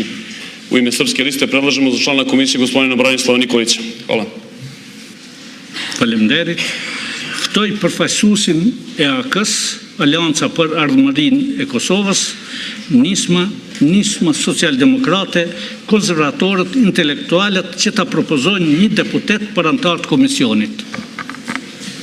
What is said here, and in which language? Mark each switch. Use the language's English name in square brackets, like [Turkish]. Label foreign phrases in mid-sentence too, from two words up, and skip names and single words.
[Serbian] U ime Srpske liste predlažemo za člana komisije gospodina Branislava Nikolića. Hvala. [Albanian] Faleminderit. Ftoj përfaqësuesin e AK-s, Alianca për Ardhmërinë e Kosovës, nisma socialdemokrate, konservatorët, intelektualët që ta propozojnë një deputet për antar të komisionit.